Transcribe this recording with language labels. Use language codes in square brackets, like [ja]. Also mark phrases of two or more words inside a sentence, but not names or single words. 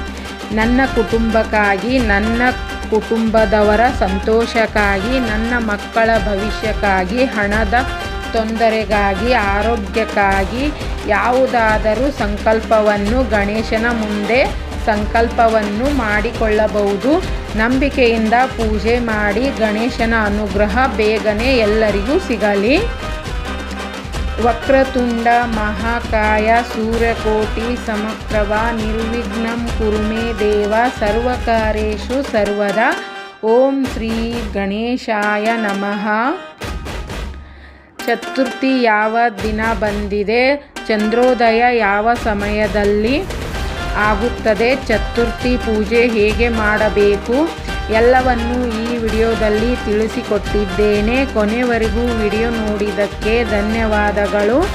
[kn] ನನ್ನ ಕುಟುಂಬಕ್ಕಾಗಿ, ನನ್ನ ಕುಟುಂಬದವರ ಸಂತೋಷಕ್ಕಾಗಿ, ನನ್ನ ಮಕ್ಕಳ ಭವಿಷ್ಯಕ್ಕಾಗಿ, ಹಣದ ತೊಂದರೆಗಾಗಿ, ಆರೋಗ್ಯಕ್ಕಾಗಿ ಯಾವುದಾದರೂ ಸಂಕಲ್ಪವನ್ನು ಗಣೇಶನ ಮುಂದೆ ಸಂಕಲ್ಪವನ್ನು ಮಾಡಿಕೊಳ್ಳಬಹುದು. ನಂಬಿಕೆಯಿಂದ ಪೂಜೆ ಮಾಡಿ ಗಣೇಶನ ಅನುಗ್ರಹ ಬೇಗನೆ ಎಲ್ಲರಿಗೂ ಸಿಗಲಿ. [sa] ವಕ್ರತುಂಡ ಮಹಾಕಾಯ ಸೂರ್ಯಕೋಟಿ ಸಮಪ್ರಭ ನಿರ್ವಿಘ್ನಂ ಕುರು ಮೇ ದೇವ ಸರ್ವಕಾರ್ಯೇಷು ಸರ್ವದಾ. ಓಂ ಶ್ರೀ ಗಣೇಶಾಯ ನಮಃ. [kn] ಚತುರ್ಥಿ ಯಾವ ದಿನ ಬಂದಿದೆ, ಚಂದ್ರೋದಯ ಯಾವ ಸಮಯದಲ್ಲಿ ಆಗುತ್ತದೆ, ಚತುರ್ಥಿ ಪೂಜೆ ಹೇಗೆ ಮಾಡಬೇಕು ಎಲ್ಲವನ್ನು ಈ ವಿಡಿಯೋದಲ್ಲಿ ತಿಳಿಸಿಕೊಟ್ಟಿದ್ದೇನೆ. ಕೊನೆವರೆಗೂ ವಿಡಿಯೋ ನೋಡಿದ್ದಕ್ಕೆ ಧನ್ಯವಾದಗಳು.